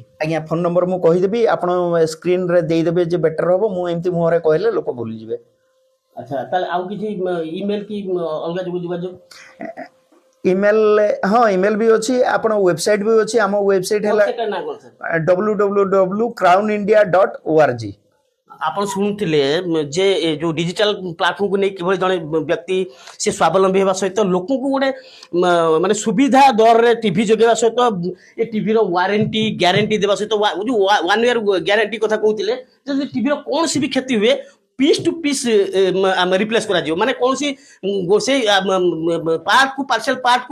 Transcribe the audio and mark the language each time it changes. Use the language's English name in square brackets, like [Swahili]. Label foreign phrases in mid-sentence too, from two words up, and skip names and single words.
[Odia] ଆଜ୍ଞା ଫୋନ୍ ନମ୍ବର ମୁଁ କହିଦେବି ଆପଣ ସ୍କ୍ରିନରେ ଦେଇଦେବେ ଯେ ବେଟର ହବ ମୁଁ ଏମିତି ମୁହଁରେ କହିଲେ ଲୋକ ଭୁଲିଯିବେ ଆଚ୍ଛା ତାହେଲେ ଆଉ କିଛି ଇମେଲ କି ଅଲଗା ଯୋଗାଯୋଗ ଇମେଲ ହଁ ଇମେଲ ବି ଅଛି ଆପଣ ୱେବସାଇଟ୍ ବି ଅଛି ଆମ ୱେବସାଇଟ୍ ହେଲା ସେଟା ନା କଣ ସାର୍? www.crownindia.org ଆପଣ ଶୁଣୁଥିଲେ ଯେ ଯୋଉ ଡିଜିଟାଲ ପ୍ଲାଟଫର୍ମକୁ ନେଇ କିଭଳି ଜଣେ ବ୍ୟକ୍ତି ସେ ସ୍ୱାବଲମ୍ବୀ ହେବା ସହିତ ଲୋକଙ୍କୁ ଗୋଟେ ମାନେ ସୁବିଧା ଦରରେ ଟିଭି ଯୋଗାଇବା ସହିତ ଏ ଟିଭିର [English] warranty guarantee [Odia] ଦେବା ସହିତ ଯୋଉ [English] 1 year guarantee [Odia] କଥା କହୁଥିଲେ ଯଦି ଟିଭିର କୌଣସି ବି କ୍ଷତି ହୁଏ [English] piece to piece replace [Odia] କରାଯିବ ମାନେ କୌଣସି ସେଇ ପାର୍ଟକୁ ପାର୍ସିଆଲ ପାର୍ଟକୁ